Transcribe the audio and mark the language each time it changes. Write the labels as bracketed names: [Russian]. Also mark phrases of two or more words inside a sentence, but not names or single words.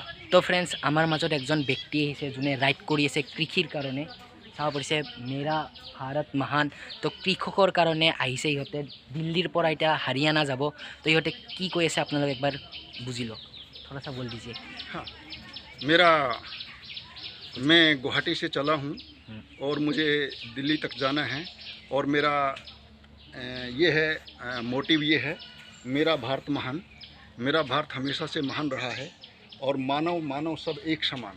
[Assamese] তো ফ্ৰেণ্ডছ আমাৰ মাজত একজন ব্যক্তি আহিছে যোনে ৰাইড কৰি আছে কৃষিৰ কাৰণে চাব পাৰিছে [Hindi] मेरा भारत महान। [Assamese] তো কৃষকৰ কাৰণে আহিছে ইহঁতে দিল্লীৰ পৰা এতিয়া হাৰিয়ানা যাব। তো ইহঁতে কি কৈ আছে আপোনালোকে একবাৰ বুজি লওক। [Hindi] थोड़ा सा बोल दीजिए। हाँ, मैं गुवाहाटी से चला हूँ और मुझे दिल्ली तक जाना है और मेरा ये है मोटिव ये है, मेरा भारत महान। मेरा भारत हमेशा से महान रहा है और मानव सब एक समान।